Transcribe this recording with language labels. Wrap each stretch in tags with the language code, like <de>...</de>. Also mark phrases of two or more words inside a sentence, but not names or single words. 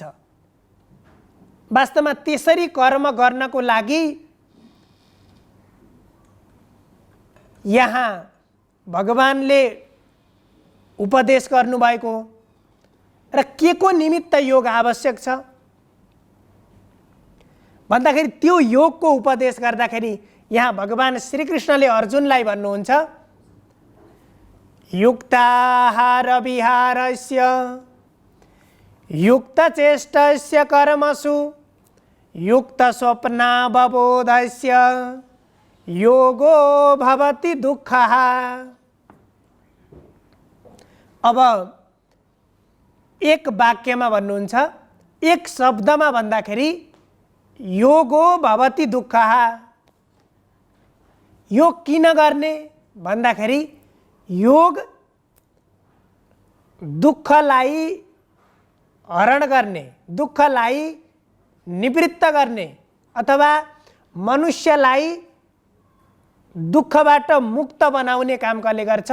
<ne>वास्तवमा त्यसरी कर्म गर्नको लागि यहाँ भगवानले उपदेश गर्नुभएको र के को निमित्त योग आवश्यक छ भन्दाखेरि त्यो योगको उपदेश गर्दाखेरि यहाँ भगवान श्रीकृष्णले अर्जुनलाई भन्नुहुन्छ,</ne> <sa>युक्ताहार विहारस्य युक्तचेष्टस्य कर्मसु युक्त स्वप्नावबोधस्य योगो भवति दुःखः।</sa> <ne>अब एक वाक्यमा भन्नुहुन्छ, एक शब्दमा भन्दाखेरि</ne> <sa>योगो भवति दुःखः।</sa> <ne>योग किन गर्ने भन्दाखेरि योग दुःखलाई हरण गर्ने, दुःखलाई निवृत्त गर्ने अथवा मनुष्यलाई दुःखबाट मुक्त बनाउने काम कसले गर्छ?</ne>